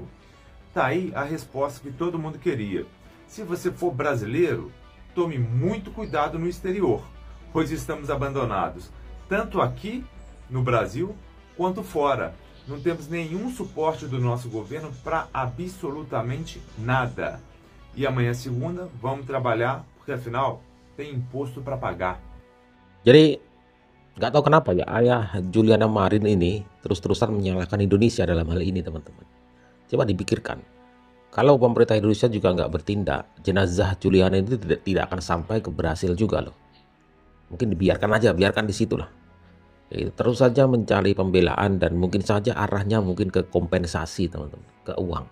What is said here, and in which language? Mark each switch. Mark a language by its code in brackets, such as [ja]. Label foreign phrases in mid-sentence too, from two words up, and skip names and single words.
[pt] Tá aí a resposta que todo mundo queria. Se você for brasileiro, tome muito cuidado no exterior, pois estamos abandonados, tanto aqui no Brasil quanto fora. Não temos nenhum suporte do nosso governo para absolutamente nada. E amanhã, segunda, vamos trabalhar, porque afinal tem imposto para pagar. [id] Jadi nggak tahu kenapa ya ayah Juliana Marin ini terus-terusan menyalahkan Indonesia dalam hal ini, teman-teman. Coba dipikirkan. Kalau pemerintah Indonesia juga nggak bertindak, jenazah Juliana itu tidak akan sampai ke Brasil juga loh. Mungkin dibiarkan aja, biarkan di situ lah. Terus saja mencari pembelaan dan mungkin saja arahnya mungkin ke kompensasi, teman-teman, ke uang.